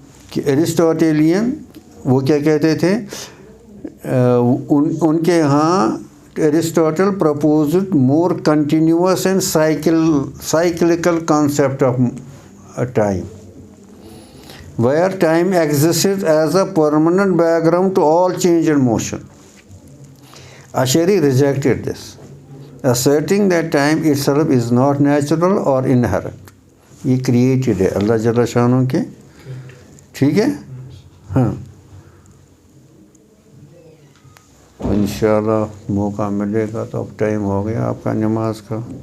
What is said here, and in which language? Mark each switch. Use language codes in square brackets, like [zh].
[ur] کہ ایرسٹوٹیلین وہ کیا کہتے تھے، ان کے ہاں [en] Aristotle proposed more continuous and cyclical concept of time, where time exists as a permanent background to all change and motion. Ash'ari rejected this, asserting that time itself is not natural or inherent. [ur] یہ created ہے اللہ جل شانہ کے، ٹھیک ہے، ہاں، انشاءاللہ موقع ملے گا تو اب ٹائم ہو گیا آپ کا نماز کا۔